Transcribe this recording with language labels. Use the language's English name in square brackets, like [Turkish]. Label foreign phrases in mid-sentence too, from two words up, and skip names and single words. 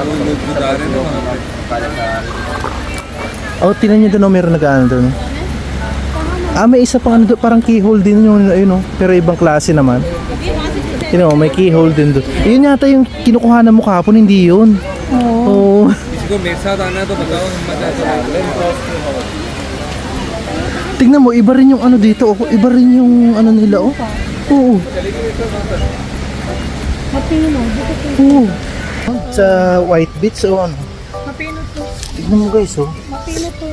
[Filipino] Kaya ka. Oh, tinan nyo doon, meron nag-ano doon. May isa pang ano doon, parang keyhole din yun, ayun, pero ibang klase naman. Tinan mo, may keyhole din doon. Yun yata yung kinukuhanan mo kahapon, hindi yun. Oo. [Hindi] इसको मेरे साथ आना है तो बताओ हम मजा [Filipino] Tingnan mo, iba rin yung ano dito, oh. Iba rin yung ano nila, oh. Oo. Mapino, dito po. Oo. Sa White Beach, oh, ano. Mapino to. Tignan mo guys, oh. Mapino to.